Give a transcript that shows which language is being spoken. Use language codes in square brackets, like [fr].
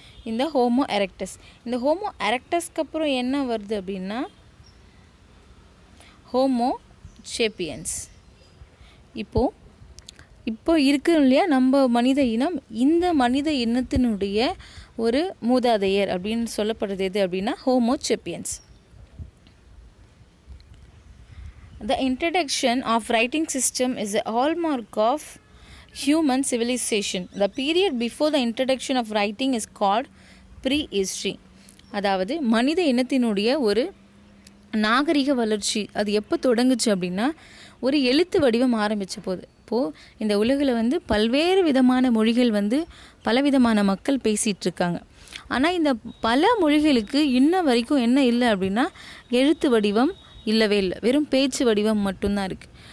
[ta] இந்த ஹோமோ எரெக்டஸ்க்கு அப்புறம் என்ன வருது அப்படின்னா ஹோமோ சேப்பியன்ஸ். இப்போ இருக்கு இல்லையா நம்ம மனித இனம், இந்த மனித இனத்தினுடைய ஒரு மூதாதையர் அப்படின்னு சொல்லப்படுறது எது அப்படின்னா homo sapiens. [en] The introduction of writing system is a hallmark of human civilization. The period before the introduction of writing is called prehistory. [ta] அதாவது மனித இனத்தினுடைய ஒரு நாகரிக வளர்ச்சி அது எப்போ தொடங்குச்சு அப்படின்னா ஒரு எழுத்து வடிவம் ஆரம்பித்த போது. இப்போது இந்த உலகில் பல்வேறு விதமான மொழிகள் பலவிதமான மக்கள் பேசிகிட்டு இருக்காங்க. ஆனால் இந்த பல மொழிகளுக்கு இன்ன வரைக்கும் என்ன இல்லை அப்படின்னா எழுத்து வடிவம் இல்லவே இல்லை, வெறும் பேச்சு வடிவம் மட்டும்தான் இருக்குது.